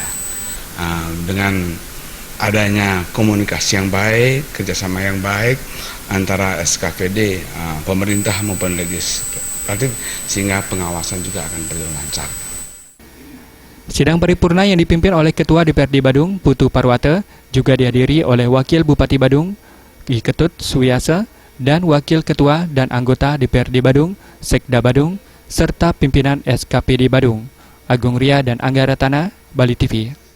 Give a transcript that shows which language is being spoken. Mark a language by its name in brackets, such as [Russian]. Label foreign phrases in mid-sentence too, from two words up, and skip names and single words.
[Indonesian] Dengan adanya komunikasi yang baik, kerjasama yang baik antara SKPD, pemerintah maupun legislatif, sehingga pengawasan juga akan berjalan lancar. Sidang paripurna yang dipimpin oleh Ketua DPRD Badung, Putu Parwata, juga dihadiri oleh Wakil Bupati Badung, Ki Ketut Suyasa, dan Wakil Ketua dan anggota DPRD Badung, Sekda Badung, serta pimpinan SKPD Badung. Agung Ria dan Angga Ratana, Bali TV.